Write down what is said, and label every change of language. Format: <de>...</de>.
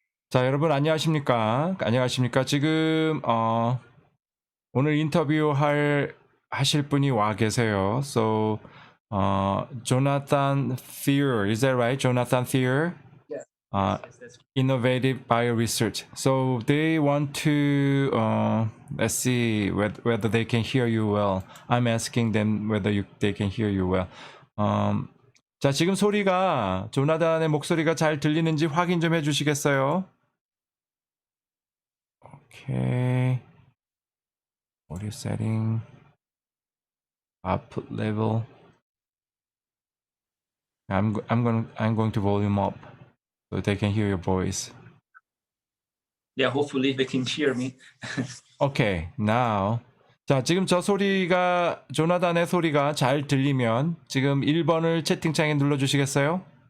<ko>자, 여러분 안녕하십니까? 지금 오늘 인터뷰 하실 분이 와 계세요.</ko> <en>So, Jonathan Fior, is that right? Jonathan Fior? Yes. Uh, Yes, that's Innovative Bioresearch. So they want to let's see whether they can hear you well. I'm asking them whether they can hear you well.</en> <ko>자, 지금 소리가 조나단의 목소리가 잘 들리는지 확인 좀 해주시겠어요?</ko> <en>Okay. Audio setting. Output level. I'm going to volume up so they can hear your voice. yeah. Hopefully they can hear me. Okay, now.</en> <ko>자, 지금 저 소리가, 조나단의 소리가 잘 들리면 지금 1번을 채팅창에 눌러주시겠어요?</ko>